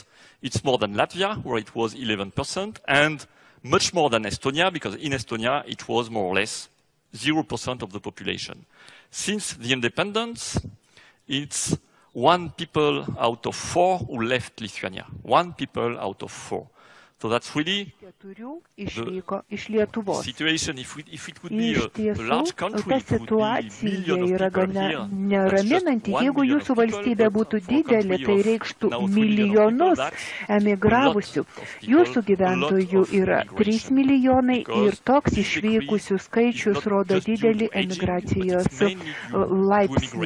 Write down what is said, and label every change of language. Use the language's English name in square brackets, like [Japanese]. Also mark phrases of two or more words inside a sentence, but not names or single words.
[English] It's more than Latvia, where it was 11%, and much more than Estonia, because in Estonia, it was more or less 0% of the population. Since the independence, it's 1 people out of 4 who left Lithuania. 1 people out of 4. So that's really the situation. If it would be a large country, [Lithuanian] ta situacija yra gana neraminanti. Jeigu jūsų valstybė būtų didelė, tai reikštų milijonus emigravusių. Jūsų gyventojų yra 3 milijonai ir toks išvykusių skaičius rodo didelį emigracijos laipsnį.